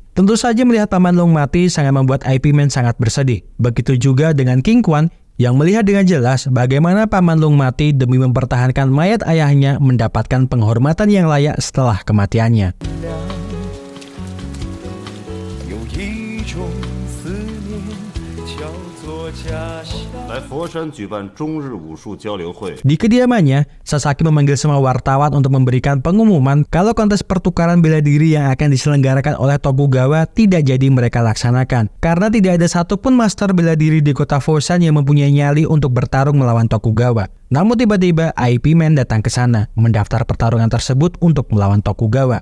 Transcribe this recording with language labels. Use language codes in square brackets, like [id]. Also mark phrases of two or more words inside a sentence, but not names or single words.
[id] Tentu saja melihat Paman Long mati sangat membuat IP Man sangat bersedih. Begitu juga dengan King Quan yang melihat dengan jelas bagaimana Paman Long mati demi mempertahankan mayat ayahnya mendapatkan penghormatan yang layak setelah kematiannya. [zh] 来佛山举办中日武术交流会。 [id] Di kediamannya, Sasaki memanggil semua wartawan untuk memberikan pengumuman kalau kontes pertukaran bela diri yang akan diselenggarakan oleh Tokugawa tidak jadi mereka laksanakan. Karena tidak ada satupun master bela diri di kota Foshan yang mempunyai nyali untuk bertarung melawan Tokugawa. Namun tiba-tiba IP Man datang ke sana, mendaftar pertarungan tersebut untuk melawan Tokugawa.